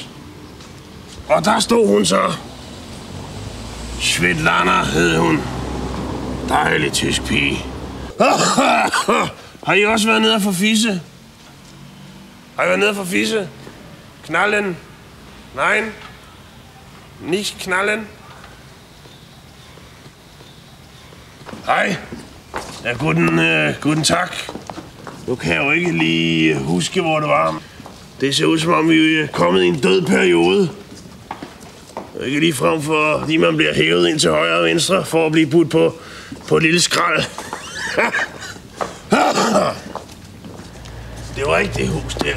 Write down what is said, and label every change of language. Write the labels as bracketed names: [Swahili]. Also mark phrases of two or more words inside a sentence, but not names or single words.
[Danish] Og der stod hun så. Svetlana hed hun. Dejlig tysk pige. Har I også været nede for fisse? Har I været nede for fisse? Knallen? Nej. [German] Nicht knallen? [Danish] Hej. Ja, guten tak. Nu kan jeg jo ikke lige huske, hvor det var. Det ser ud som om, vi er kommet i en død periode. Ikke lige frem for, fordi man bliver hævet ind til højre og venstre, for at blive budt på et lille skrald. Det var ikke det hus der.